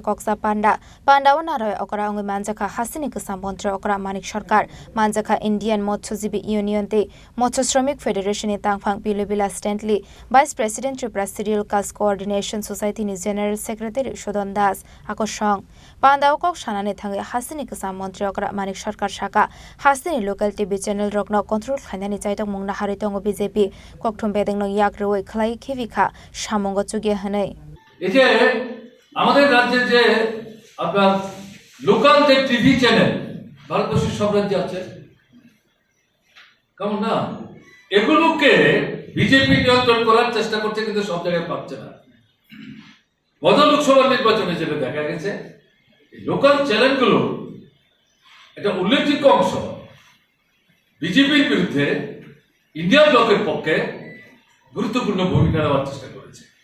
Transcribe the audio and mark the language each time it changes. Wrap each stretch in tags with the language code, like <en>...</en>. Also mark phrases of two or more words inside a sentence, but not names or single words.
<trp>Koksa Panda Pandawanaro Okra Ongi Manjaka Hasteni Kasam Mantri Okra Manik Sarkar Manjaka Indian Mochosibi Union te Mocho Shramik Federation in Tangphang Pilibila Stanley</trp> <en>Vice President</en> <trp>Tripura Serial Cast Coordination Society ni</trp> <en>General Secretary</en> <trp>Shodon Das Akoshong Panda Okok Shanani Thangai Hasteni Kasam Mantri Okra Manik Sarkar Shaka Hasteni</trp> <en>local TV channel</en> <trp>Rokno control Khlainani Chaitokmung Naharwi Tongo BJP Kokthumbe Yakroi Khlai Khibika Shamungo Chogya Hanai</trp> <bn>এতে আমাদের রাজ্যে যে আপনার লোকাল যে</bn> <en>TV channel</en> <bn>ভারতবর্ষের সব রাজ্যে আছে কেমন না এগুলোকে বিজেপি নিয়ন্ত্রণ করার চেষ্টা করছে কিন্তু সব জায়গায় পাচ্ছে না গত লোকসভা নির্বাচনে যেটা দেখা গেছে লোকাল চ্যানেলগুলো এটা উল্লেখযোগ্য অংশ বিজেপির বিরুদ্ধে ইন্ডিয়া ব্লকের পক্ষে গুরুত্বপূর্ণ ভূমিকা নেওয়ার চেষ্টা করেছে</bn>